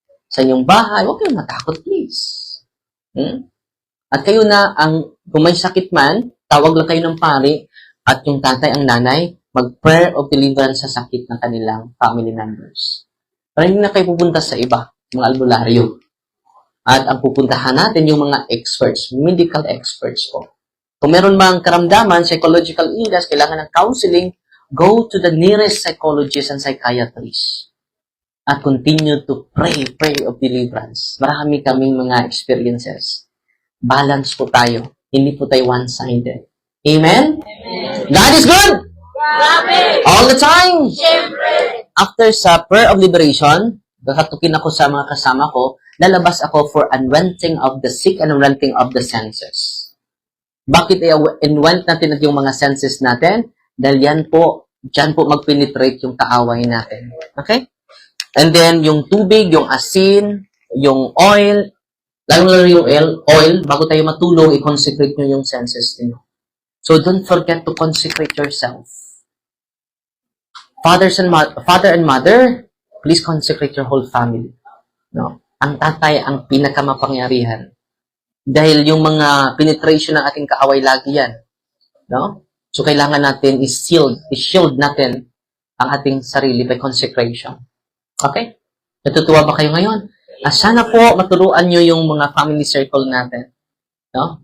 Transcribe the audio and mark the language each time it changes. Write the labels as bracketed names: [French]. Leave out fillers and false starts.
[Filipino] Sa inyong bahay, huwag kayong matakot please. At kayo na, kung may sakit man, tawag lang kayo ng pari at yung tatay, ang nanay, mag- [English] prayer of deliverance [Filipino] sa sakit ng kanilang [English] family members. [Filipino] Para hindi na kayo pupunta sa iba, mga albularyo. At ang pupuntahan natin yung mga experts, [English] medical experts [Filipino] po. Kung meron mang karamdaman, [English] psychological illness, [Filipino] kailangan ng [English] counseling, go to the nearest psychologist and psychiatrist. At continue to pray of deliverance. [Filipino] Marami kaming mga experiences. Balance po tayo. Hindi po tayo one-sided. Amen? [English] Amen. God is good! [Filipino] Grabe! [English] All the time! [Filipino] Siyempre! [English] After sa prayer of liberation, [Filipino] kakatukin ako sa mga kasama ko, lalabas ako [English] for unrenting of the sick and unrenting of the senses. [Filipino] Bakit i-unrent natin at yung mga senses natin? Dahil dyan po mag-penetrate yung kaaway natin. Okay? And then, yung tubig, yung asin, yung oil, lalo yung oil, bago tayo matulog, i-consecrate nyo yung senses niyo. [English] So, don't forget to consecrate yourself. Father and mother, please consecrate your whole family. [Filipino] No? Ang tatay ang pinakamapangyarihan. Dahil yung mga penetration ng ating kaaway lagi yan. No? So, kailangan natin i-shield natin ang ating sarili by consecration. Okay? Natutuwa ba kayo ngayon? Sana po maturuan nyo yung mga [English] family circle [Filipino] natin. No?